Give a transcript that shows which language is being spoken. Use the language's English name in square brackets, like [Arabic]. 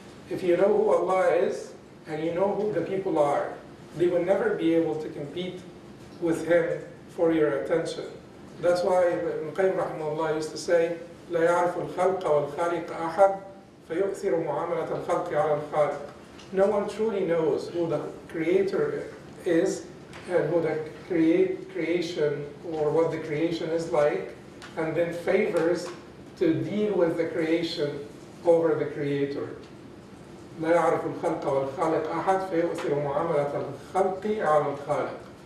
[English] If you know who Allah is and you know who the people are, they will never be able to compete with Him for your attention. That's why Ibn Qayyim rahimahullah used to say, [Arabic] لا يعرف الخلق والخالق أحد فيؤثر معاملة الخلق على الخالق. [English] No one truly knows who the Creator is and who the creation or what the creation is like, and then favors to deal with the creation over the Creator. [Arabic] لا يعرف الخلق والخالق أحد فيؤثر معاملة الخلق على الخالق.